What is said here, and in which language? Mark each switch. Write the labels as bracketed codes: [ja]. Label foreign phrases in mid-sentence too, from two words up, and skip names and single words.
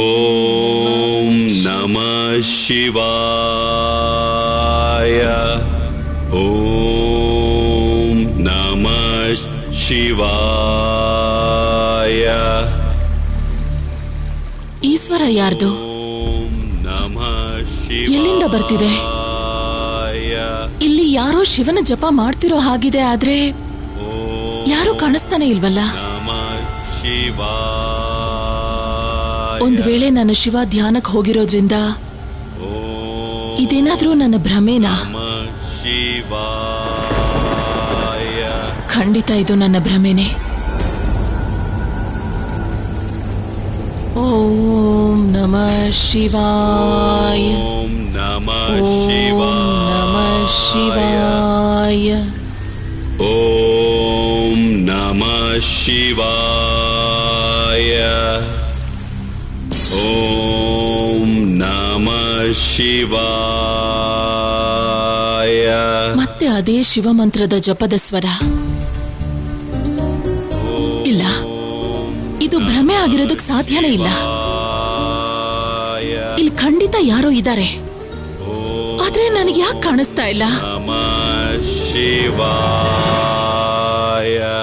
[sa] ನಮಃ ಶಿವಾಯ. ಓಂ ನಮಃ ಶಿವಾಯ. [kn] ಈಶ್ವರ ಯಾರ್ದು? [sa] ಓಂ ನಮಃ ಶಿವಾಯ. [kn] ಎಲ್ಲಿಂದ ಬರ್ತಿದೆ? ಇಲ್ಲಿ ಯಾರೋ ಶಿವನ ಜಪ ಮಾಡ್ತಿರೋ ಹಾಗಿದೆ, ಆದ್ರೆ ಯಾರು ಕಾಣಿಸ್ತಾನೆ ಇಲ್ವಲ್ಲ. ಒಂದು ವೇಳೆ ನನ್ನ ಶಿವ ಧ್ಯಾನಕ್ಕೆ ಹೋಗಿರೋದ್ರಿಂದ ಇದೇನಾದ್ರೂ ನನ್ನ ಭ್ರಮೇನಾ? [sa] ಶಿವಾಯ. [kn] ಖಂಡಿತ ಇದು ನನ್ನ ಭ್ರಮೆನೆ. [sa] ಓಂ ನಮಃ ಶಿವಾಯ. ಓಂ ನಮಃ ಶಿವಾಯ. ಓಂ ನಮಃ ಶಿವಾಯ. ಓಂ ನಮಃ ಶಿವಾಯ. [kn] ಮತ್ತೆ ಅದೇ ಶಿವಮಂತ್ರದ ಜಪದ ಸ್ವರ. ಇಲ್ಲ, ಇದು ಭ್ರಮೆ ಆಗಿರೋದಕ್ಕೆ ಸಾಧ್ಯನೇ ಇಲ್ಲ. ಇಲ್ಲಿ ಖಂಡಿತ ಯಾರೋ ಇದ್ದಾರೆ, ಆದ್ರೆ ನನಗೆ ಯಾಕೆ ಕಾಣಿಸ್ತಾ ಇಲ್ಲ? [sa] ನಮಃ ಶಿವಾಯ.